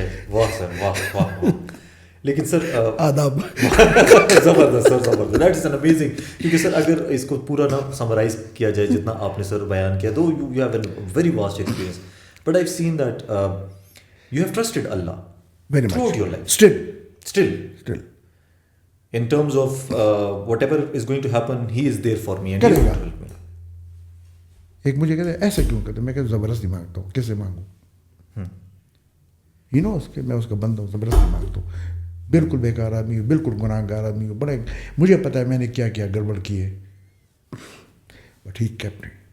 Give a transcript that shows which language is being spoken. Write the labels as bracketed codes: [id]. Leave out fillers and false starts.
[ur] واہ سر, واہ واہ. لیکن سر آداب. زبردست سر, زبردست. [en] That is an amazing. [ur] کیونکہ سر اگر اس کو پورا نہ سمرائز کیا جائے جتنا آپ نے سر بیان کیا, تو [en] You have an very vast experience, but I have seen that you have trusted Allah Very much. throughout your life. Still. In terms of whatever is going to happen, he is there for me and he [ur] کرے [en] will [ur] God. [en] help me. [ur] ایک مجھے کہتے ہیں ایسے کیوں کرتے, میں کہ زبردستی مانگتا ہوں. کس سے مانگوں؟ [en] You know [ur] کہ میں اس کا بندہ ہوں, زبردستی مانگتا ہوں. بالکل بیکار آدمی ہوں, بالکل گناہ گار آدمی ہوں, بڑے مجھے پتا ہے میں نے کیا کیا گڑبڑ کی ہے, [en] But he kept.